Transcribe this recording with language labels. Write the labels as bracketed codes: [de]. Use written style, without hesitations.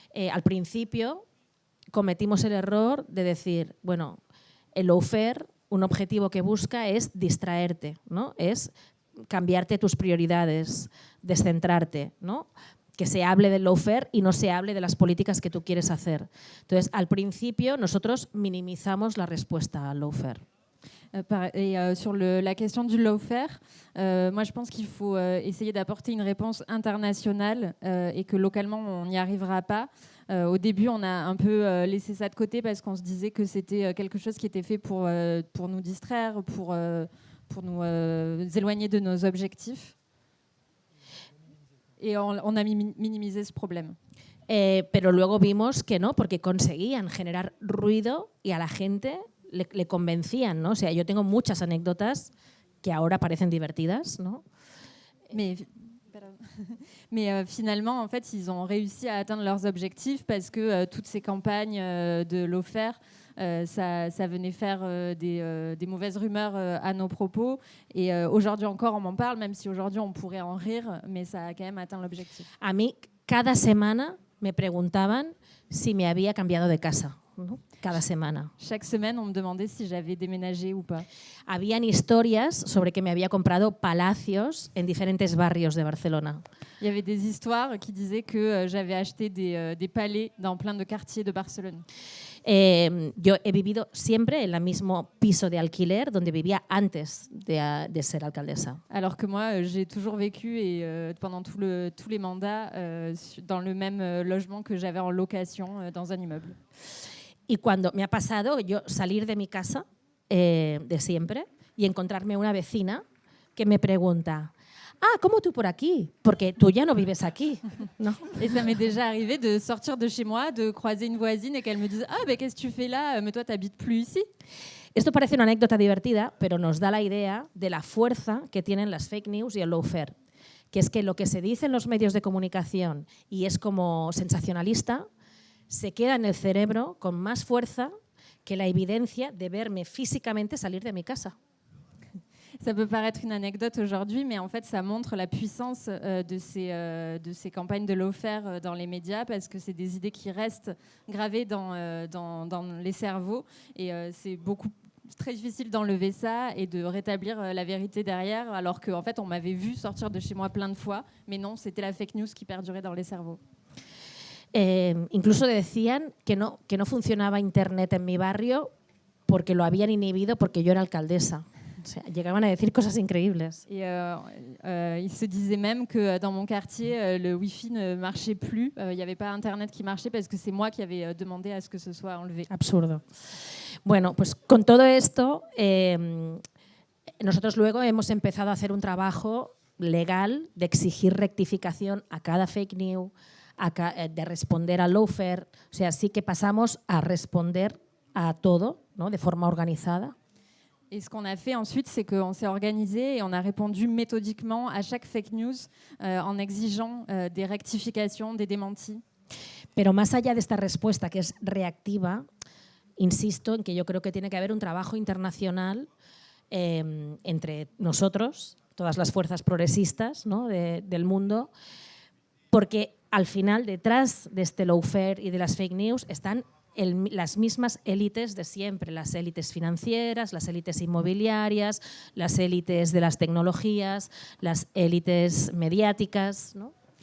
[es] Al principio cometimos el error de decir, bueno, el lawfare, un objetivo que busca es distraerte, ¿no? Es cambiarte tus prioridades, descentrarte, ¿no? Que se hable del lawfare y no se hable de las políticas que tú quieres hacer. Entonces, al principio, nosotros minimizamos la respuesta al lawfare. [fr] Sur la question du lawfare, moi je pense qu'il faut essayer d'apporter une réponse internationale et que localement on n'y arrivera pas. Au début, on a un peu laissé ça de côté parce qu'on se disait que c'était quelque chose qui était fait pour nous distraire, pour nous éloigner de nos objectifs. Et on a minimisé ce problème. [es] Pero luego vimos que no, porque conseguían generar ruido y a la gente le convencían, ¿no? O sea, yo tengo muchas anécdotas que ahora parecen divertidas, ¿no? [fr] Mais finalement, en fait, ils ont réussi à atteindre leurs objectifs parce que toutes ces campagnes de l'OFER, ça venait faire des mauvaises rumeurs à nos propos. Et aujourd'hui encore, on m'en parle, même si aujourd'hui on pourrait en rire, mais ça a quand même atteint l'objectif. [es] A mí, cada semana me preguntaban si me había cambiado de casa, ¿no? Cada semana. [fr] Chaque semaine, on me demandait si j'avais déménagé ou pas. [es] Habían historias sobre que me había comprado palacios en diferentes barrios de Barcelona. [fr] Il y avait des histoires qui disaient que j'avais acheté des palais dans plein de quartiers de Barcelone. [es] Yo he vivido siempre en el mismo piso de alquiler donde vivía antes de ser alcaldesa. [fr] Alors que moi, j'ai toujours vécu pendant tous les mandats dans le même logement que j'avais en location dans un immeuble. [es] Y cuando me ha pasado yo salir de mi casa de siempre y encontrarme una vecina que me pregunta: ah, ¿cómo tú por aquí? Porque tú ya no vives aquí, ¿no? [fr] Et ça m'est déjà arrivé de sortir de chez moi, de croiser une voisine et qu'elle me dise: ah, ben qu'est-ce que tu fais là? Mais toi, t'habites plus ici. [es] Esto parece una anécdota divertida, pero nos da la idea de la fuerza que tienen las fake news y el lawfare, que es que lo que se dice en los medios de comunicación y es como sensacionalista, se queda en el cerebro con más fuerza que la evidencia de verme físicamente salir de mi casa. [fr] Ça peut paraître une anecdote aujourd'hui, mais en fait, ça montre la puissance de ces campagnes de lawfare dans les médias, parce que c'est des idées qui restent gravées dans les cerveaux, et c'est très difficile d'enlever ça et de rétablir la vérité derrière, alors qu'en fait, on m'avait vu sortir de chez moi plein de fois, mais non, c'était la fake news qui perdurait dans les cerveaux. [es] Incluso decían que no funcionaba Internet en mi barrio porque lo habían inhibido porque yo era alcaldesa. O sea, llegaban a decir cosas increíbles. [fr] Et il se disait même que dans mon quartier, le Wi-Fi ne marchait plus. Il n'y avait pas Internet qui marchait parce que c'est moi qui avais demandé à ce que ce soit enlevé. [es] Absurdo. Bueno, pues con todo esto, nosotros luego hemos empezado a hacer un trabajo legal de exigir rectificación a cada fake news, de responder al lawfare. O sea, sí que pasamos a responder a todo, ¿no? De forma organizada. [fr] Et ce qu'on a fait ensuite, c'est qu'on s'est organisé et on a répondu méthodiquement à chaque fake news en exigeant des rectifications, des démentis. [es] Pero más allá de esta respuesta que es reactiva, insisto en que yo creo que tiene que haber un trabajo internacional entre nosotros, todas las fuerzas progresistas, ¿no? del mundo, porque al final detrás de este lawfare y de las fake news están las mismas élites de siempre, las élites financieras, las élites inmobiliarias, las élites de las tecnologías, las élites mediáticas, ¿no?